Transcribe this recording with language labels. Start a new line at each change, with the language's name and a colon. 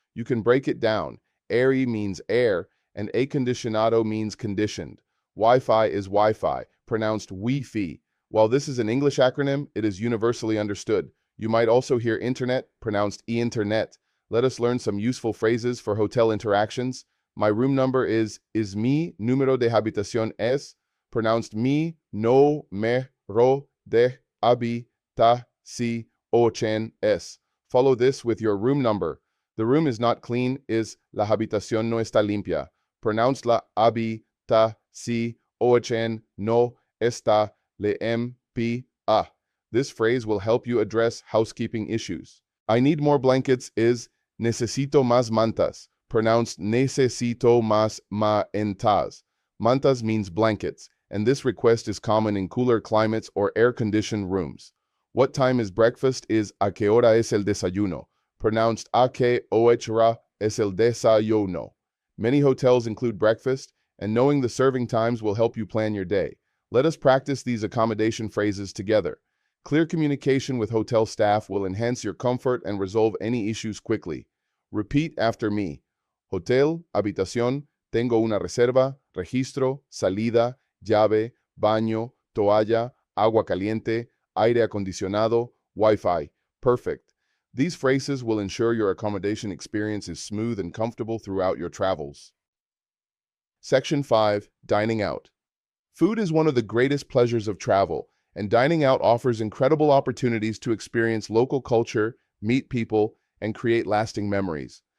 English: You can break it down. Aire means air, and acondicionado means conditioned. Wi-Fi is Wi-Fi, pronounced Wi-Fi. While this is an English acronym, it is universally understood. You might also hear internet, pronounced e-internet. Let us learn some useful phrases for hotel interactions. My room number is
Spanish: mi número de habitación es,
English: pronounced mi no me ro de habitación es. Follow this with your room number. The room is not clean is
Spanish: la habitación no está limpia. Pronounced la habitación no está limpia.
English: This phrase will help you address housekeeping issues. I need more blankets is
Spanish: necesito más mantas,
English: pronounced necesito más mantas. Mantas means blankets, and this request is common in cooler climates or air-conditioned rooms. What time is breakfast is
Spanish: a qué hora es el desayuno,
English: pronounced a qué hora es el desayuno. Many hotels include breakfast, and knowing the serving times will help you plan your day. Let us practice these accommodation phrases together. Clear communication with hotel staff will enhance your comfort and resolve any issues quickly. Repeat after me.
Spanish: Hotel, habitación, tengo una reserva, registro, salida, llave, baño, toalla, agua caliente, aire acondicionado, Wi-Fi.
English: Perfect. These phrases will ensure your accommodation experience is smooth and comfortable throughout your travels. Section 5. Dining out. Food is one of the greatest pleasures of travel, and dining out offers incredible opportunities to experience local culture, meet people, and create lasting memories.